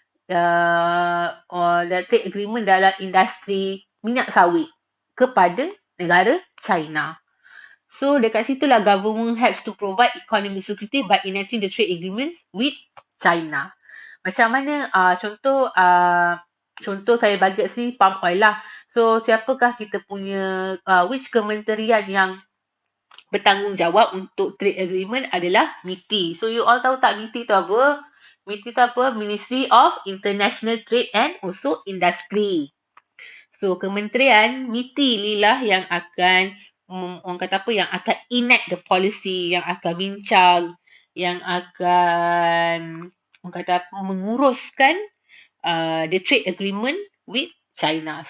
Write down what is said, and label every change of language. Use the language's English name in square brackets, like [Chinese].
[Malay] Trade agreement dalam industri minyak sawit kepada negara China. [English] So, [Malay] dekat situlah [English] government helps to provide economic security by enacting the trade agreements with China. [Malay] Macam mana contoh saya bagi kat sini palm oil lah. So, siapakah kita punya which kementerian yang bertanggungjawab untuk trade agreement adalah MITI. So, you all tahu tak MITI tu apa? MITI tu apa? [English] Ministry of International Trade and also Industry. [Malay] So, kementerian MITI ni lah yang akan orang kata apa, yang akan [English] enact the policy, [Malay] yang akan bincang, yang akan orang kata apa, menguruskan [English] the trade agreement with China.